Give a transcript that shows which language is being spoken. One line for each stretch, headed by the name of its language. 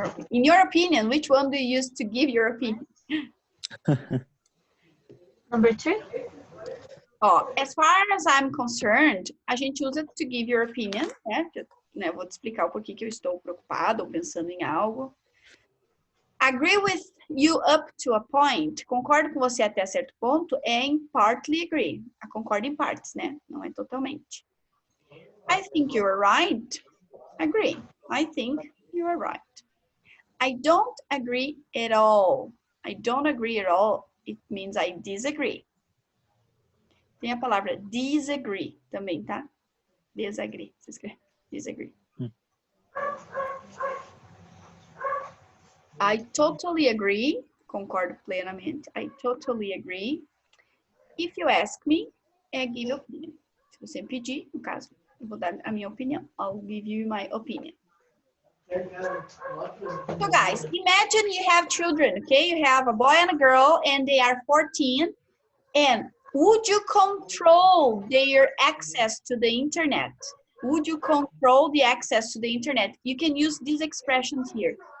English: In your opinion, which one do you use to give your opinion? Number 2. Ó, as far as I'm concerned,
Portuguese: a gente usa
English: to give your opinion, né?
Portuguese: Vou te explicar o porquê que eu estou preocupado ou pensando em algo.
English: Agree with you up to a point.
Portuguese: Concordo com você até certo ponto é em partly agree. A concordo em partes, né? Não é totalmente.
English: I think you're right. Agree. I think you are right. I don't agree at all. I don't agree at all. It means I disagree.
Portuguese: Tem a palavra disagree também, tá? Disagree. Você escreve disagree.
English: I totally agree.
Portuguese: Concordo plenamente.
English: I totally agree. If you ask me, give opinion.
Portuguese: Se você me pedir, no caso, eu vou dar a minha opinião.
English: I'll give you my opinion. So guys, imagine you have children, okay? You have a boy and a girl and they are 14. And would you control their access to the internet? Would you control the access to the internet? You can use these expressions here.